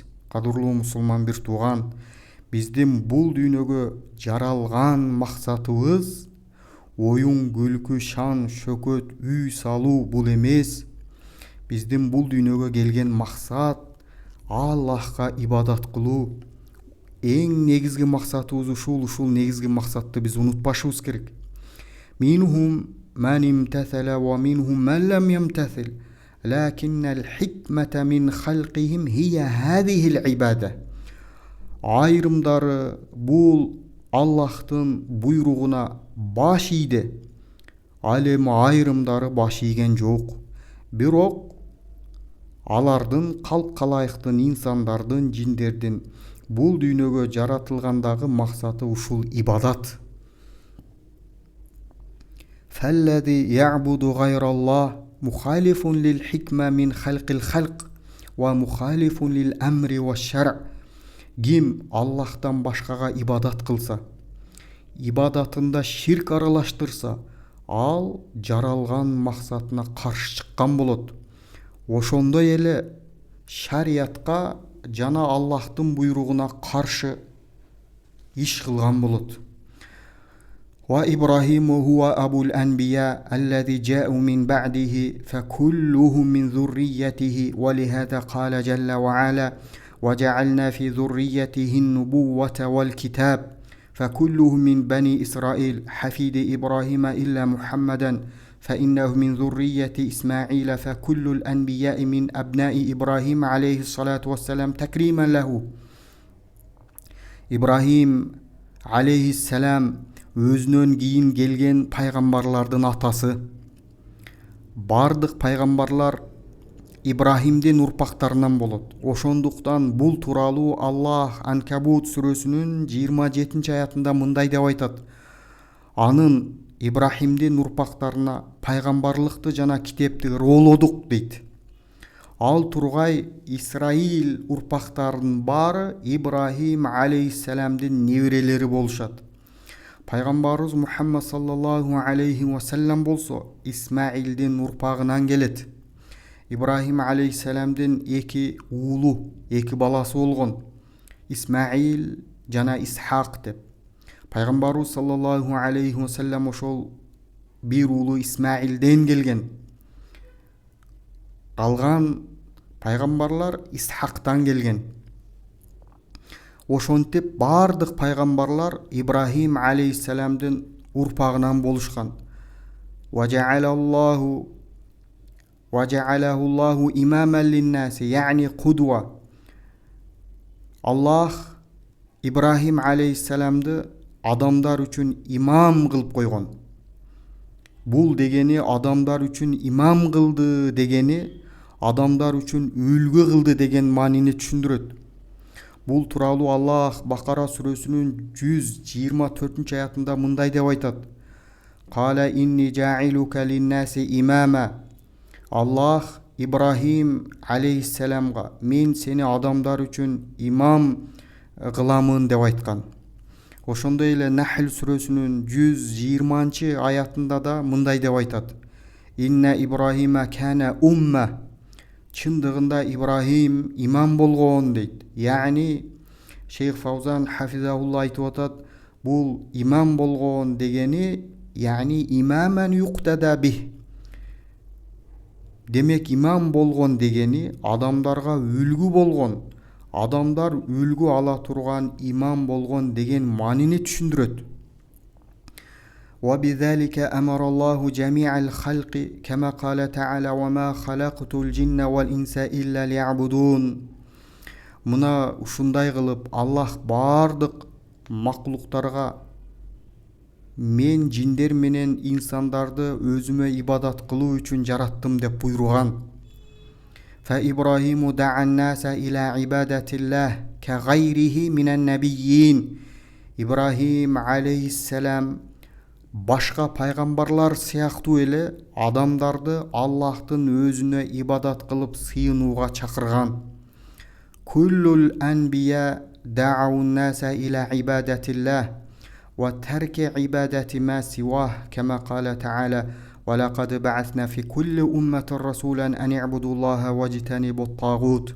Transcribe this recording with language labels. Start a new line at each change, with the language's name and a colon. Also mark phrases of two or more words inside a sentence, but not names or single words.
Kyrgyz: Кадырлуу мусулман бир тууган, биздин бул дүйнөгө жаралган максатыбыз оюн, күлкү, шан, шөкөт, үй салуу бул эмес. Биздин бул дүйнөгө келген максат Аллахка ибадат кылуу. Эң негизги максатыбыз ушул негизги максатты биз унутпашыбыз керек.
Arabic: منهم من امتثل ومنهم من لم يمتثل لكن الحكمة من خلقهم هي هذه العبادة.
Kyrgyz: Айрымдары бул Аллахтын буйругуна баш ийди, ал эми айрымдары баш ийген жок. Бирок алардын, калк калайыктын, инсандардын, жиндердин бул дүйнөгө жаратылгандагы максаты ушул ибадат.
Arabic: فالذي يعبد غير الله مخالف للحكمة من خلق الخلق ومخالف للأمر والشرع'.
Kyrgyz: Ким Аллахтан башкага ибадат кылса, ибадатында ширк аралаштырса, ал жаралган максатына каршы чыккан болот. Ошондой эле шариятка жана Аллахтын буйругуна каршы иш кылган болот.
Arabic: وإبراهيم هو أبو الأنبياء الذين جاؤوا من بعده فكلهم من ذريته ولهذا قال جل وعلا وجعلنا في ذريته النبوة والكتاب فكلهم من بني إسرائيل حفيد إبراهيم إلا محمدا فإنه من ذرية إسماعيل فكل الأنبياء من أبناء إبراهيم عليه الصلاة والسلام تكريما له.
Kyrgyz: Ибрахим алейхиссалам өзүнөн кийин келген пайгамбарлардын атасы. Бардык пайгамбарлар Ибрахимдин урпактарынан болот. Ошондуктан бул тууралуу Аллах Анкабут сүрөсүнүн 27-аятында мындай деп айтат: анын Ибрахимдин урпактарына пайгамбарлыкты жана китепти ыргоолодук дейт. Ал тургай Исраил урпактарынын баары Ибрахим алейхиссаламдын неберелери болушат. Пайгамбарыбыз Мухаммад
Arabic: صلى الله عليه وسلم
Kyrgyz: болсо Исмаилдин урпагынан келет. Ибрахим алейхиссаламдын эки уулу, эки баласы болгон. Исмаил жана Исхак деп. Пайгамбарыбыз
Arabic: صلى الله عليه وسلم
Kyrgyz: ошол бир уулу Исмаилден келген. Калган пайгамбарлар Исхактан келген. Ошентип бардык пайгамбарлар Ибрахим алейхиссаламдын урпагынан болушкан.
Arabic: وجعله الله إماما للناس يعني قدوة.
Kyrgyz: Аллах Ибрахим алейхиссаламды адамдар үчүн имам кылып койгон. Бул дегени адамдар үчүн имам кылды дегени адамдар үчүн үлгү кылды деген маанини түшүндүрөт. Бул тууралуу Аллах Бакара сүрөсүнүн 124-аятында мындай деп айтат:
Arabic: قال إني جاعلك للناس إماما.
Kyrgyz: Аллах Ибрахим алейхиссаламга мен сени адамдар үчүн имам кыламын деп айткан. Ошондой эле Нахл сүрөсүнүн 120-аятында да мындай деп айтат:
Arabic: إن إبراهيم كان أمة.
Kyrgyz: Чындыгында Ибрахим имам болгон дейт. Яъни Шейх Фаузан хафизахулла айтып атат, бул имам болгон дегени,
Arabic: يعني إماما يقتدى به.
Kyrgyz: Демек имам болгон дегени адамдарга үлгү болгон, адамдар үлгү ала турган имам болгон деген маанини түшүндүрөт.
Arabic: وبذلك أمر الله جميع الخلق كما قال تعالى وما خلقت الجن والإنس إلا ليعبدون.
Kyrgyz: Мына ушундай кылып Аллах бардык маклуктарга мен жиндер менен инсандарды өзүмө ибадат кылуу үчүн жараттым деп буйруган.
Arabic: فإبراهيم دعا الناس إلى عبادة الله كغيره من النبيين.
Kyrgyz: Ибрахим алейхиссалам башка пайгамбарлар сыяктуу эле адамдарды Аллахтын өзүнө ибадат кылып сыйынууга чакырган.
Arabic: كل الأنبياء دعوا الناس إلى عبادة الله وترك عبادة ما سواه كما قال تعالى ولقد بعثنا في كل أمة رسولا أن اعبدوا الله واجتنبوا الطاغوت.